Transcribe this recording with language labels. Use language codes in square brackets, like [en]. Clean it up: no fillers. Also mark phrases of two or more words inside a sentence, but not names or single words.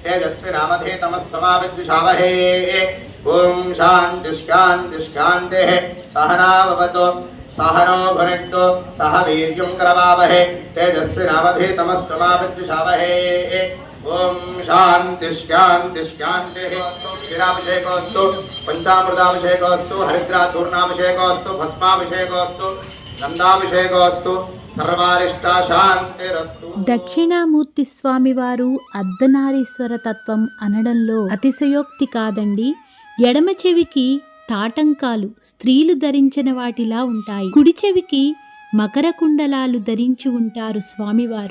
[sa] तेजस्विनामधीतमस्तमाविद्विषावहे ओम शांति शांति शान्तिः सहनाववतु सहनो भुनक्तु सह वीर्यं करवावहे तेजस्विनावधीतमस्तमाविद्विषावहे ओम शांति शांति शान्तिः क्षीराभिषेकोऽस्तु पंचामृताभिषेकोऽस्तु हरिद्राचूर्णाभिषेकोऽस्तु भस्माभिषेकोऽस्तु गन्धाभिषेकोऽस्तु సర్వారిష్టా శాంతిరస్తు. [te] దక్షిణామూర్తి స్వామివారు అర్ధనారీశ్వర తత్వం అనడంలో అతిశయోక్తి కాదండి. ఎడమ చెవికి తాటంకాలు స్త్రీలు ధరించిన వాటిలా ఉంటాయి. కుడి చెవికి మకర కుండలాలు ధరించి ఉంటారు స్వామివారు.